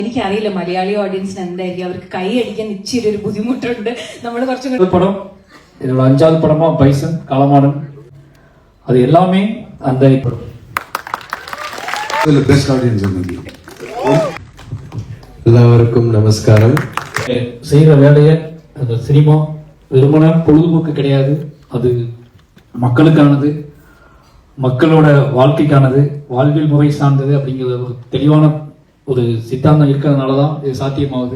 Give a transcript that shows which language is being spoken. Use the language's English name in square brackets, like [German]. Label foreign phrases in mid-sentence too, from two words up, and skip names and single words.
[Malayalam] എനിക്കറിയില്ല മലയാളി ഓഡിയൻസിന് എന്തായിരിക്കും, അവർക്ക് കൈ അടിക്കാൻ ഇച്ചിരി ഒരു ബുദ്ധിമുട്ടുണ്ട്. നമ്മൾ കുറച്ചും [Tamil] படம் என்னோட 5வது படமா பைசன் காலமாடன், அது எல்லாமே அந்த [English] best audience. [Tamil] எல்லாருக்கும் நமஸ்காரம். செய்யற வேலையை அந்த சினிமா வெறுமன பொழுதுபோக்கு கிடையாது, அது மக்களுக்கானது, மக்களோட வாழ்க்கைக்கானது, வாழ்வியல் முறை சார்ந்தது அப்படிங்கிற ஒரு தெளிவான ஒரு சித்தாந்தம் இருக்கிறதுனால தான் இது சாத்தியமாகுது.